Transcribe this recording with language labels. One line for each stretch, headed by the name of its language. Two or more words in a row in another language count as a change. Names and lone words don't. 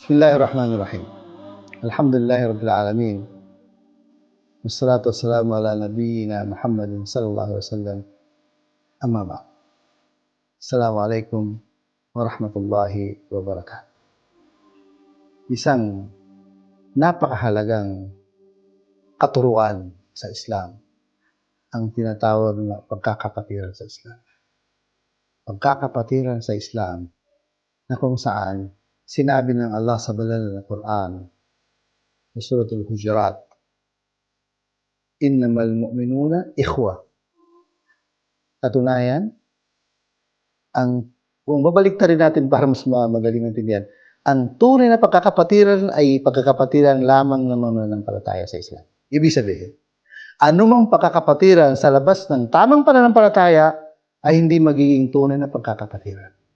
Arabic: بسم الله الرحمن الرحيم. الحمد لله رب العالمين. والصلاة والسلام على نبينا محمد صلى الله عليه وسلم. أما بعد. السلام عليكم ورحمة الله وبركاته.
Filipino: Isang napakahalagang katuruan sa Islam ang tinatawag na pagkakapatiran sa Islam. Pagkakapatiran sa Islam na kung saan sinabi ng Allah sa banal na Quran sa Suratul Hujurat,
Arabic: إنما المؤمنون إخوة.
Filipino: Katunayan, kung babaliktarin natin para mas magaling maintindihan, ang tunay na pagkakapatiran ay pagkakapatiran lamang ng mga mananampalataya sa Islam. Ibig sabihin, anumang pagkakapatiran sa labas ng tamang pananampalataya ay hindi magiging tunay na pagkakapatiran.